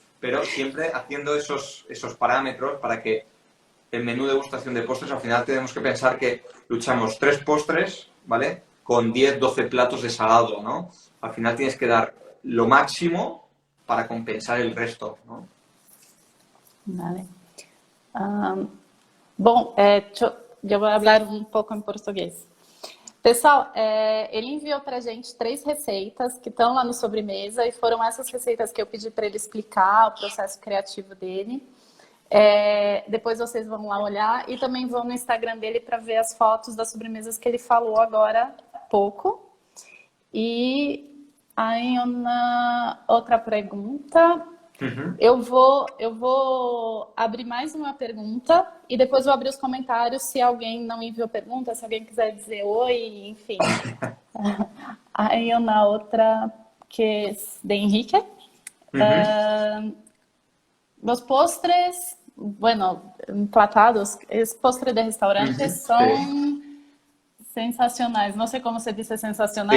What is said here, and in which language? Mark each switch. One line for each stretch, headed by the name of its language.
Spanish: Pero siempre haciendo esos parámetros para que el menú de degustación de postres, al final tenemos que pensar que luchamos 3 postres, ¿vale? Con 10, 12 platos de salado, ¿no? Al final tienes que dar lo máximo para compensar el resto, ¿no? Vale.
Portuguese: Bom, eu vou falar um pouco em português. Pessoal, ele enviou para a gente 3 receitas que estão lá no sobremesa e foram essas receitas que eu pedi para ele explicar o processo criativo dele. Depois vocês vão lá olhar e também vão no Instagram dele para ver as fotos das sobremesas que ele falou agora há pouco. E aí uma outra pergunta. Uhum. Eu vou abrir mais uma pergunta e depois vou abrir os comentários se alguém não enviou pergunta, se alguém quiser dizer oi, enfim.
Spanish: Hay una otra que es de Enrique. Los postres, bueno, emplatados, es postre de restaurantes, son sensacionales. No sé cómo se dice sensacional.